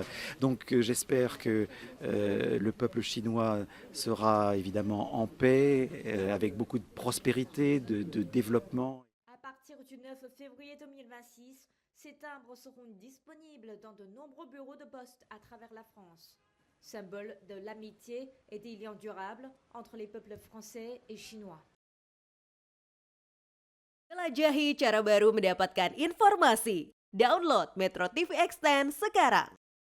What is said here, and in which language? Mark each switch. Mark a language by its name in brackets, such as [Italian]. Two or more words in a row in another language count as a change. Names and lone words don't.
[French] Donc j'espère que le peuple chinois sera évidemment en paix, avec beaucoup de prospérité, de développement. À partir du 9 février 2026, ces timbres seront disponibles dans de nombreux bureaux de poste à travers la France. Symbole de l'amitié et des liens durables entre les peuples français et chinois. [Indonesian] Jelajahi cara baru mendapatkan informasi. Download Metro TV Extend sekarang.